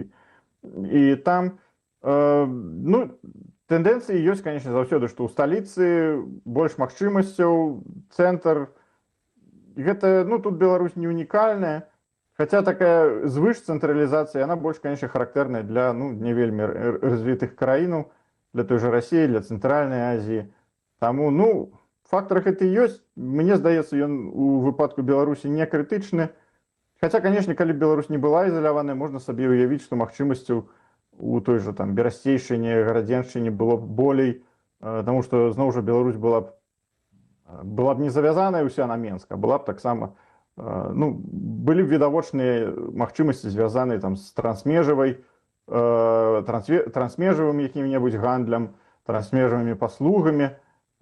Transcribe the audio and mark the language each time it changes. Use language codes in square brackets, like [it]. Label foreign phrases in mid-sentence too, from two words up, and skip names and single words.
[be] І там, ну, тэндэнцыі ёсць, конечно, заўсёды, што ў сталіцы больш магчымасцяў, цэнтр. Гэта, ну, тут Беларусь не унікальная, хаця такая звышцэнтралізацыя, яна больш, конечно, характэрная для, ну, не вельмі развітых краінаў, [ru] для той же России, для Центральной Азии. [be] Тому, ну, фактор гэты ёсць. Мне здаецца, ён у выпадку Беларусі не крытычны. Хаця, конечно, калі Беларусь не была ізаляваная, можна сабе уявіць, што магчымасцяў у той же там Берасцейшчыне, Гарадзеншчыне было б болей, таму што, зноў жа, Беларусь была б не завязаная ўся на Менск, а была б таксама, ну, былі б відавочныя магчымасці, звязаныя там з трансмежавай, трансмежавым якім-небудзь гандлем, трансмежавымі паслугамі.